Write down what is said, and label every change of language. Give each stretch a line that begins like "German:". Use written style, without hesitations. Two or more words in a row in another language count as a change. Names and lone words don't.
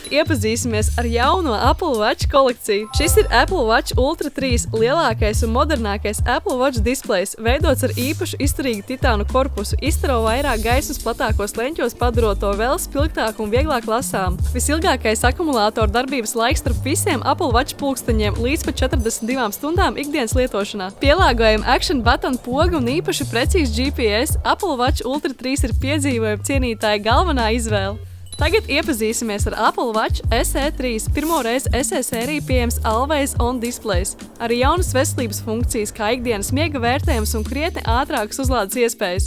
Latvian: Tagad iepazīsimies ar jauno Apple Watch kolekciju. Šis ir Apple Watch Ultra 3 lielākais un modernākais Apple Watch displejs, veidots ar īpašu izturīgu titānu korpusu, izstaro vairāk gaismas platākos leņķos, padarot to vēl spilgtāku un vieglāk lasām. Visilgākais akumulātora darbības laiks starp visiem Apple Watch pulksteņiem līdz pat 42 stundām ikdienas lietošanā. Pielāgojam
English: action button
Latvian: pogu un īpaši precīzi GPS, Apple Watch Ultra 3 ir piedzīvojuma cienītāja galvenā izvēle. Tagad iepazīsimies ar Apple Watch SE3. Pirmoreiz SE sērija pieejams
English: Always On
Latvian: displejs. Arī jaunas veselības funkcijas, kā ikdienas miega vērtējums un krietni ātrākas uzlādes iespējas.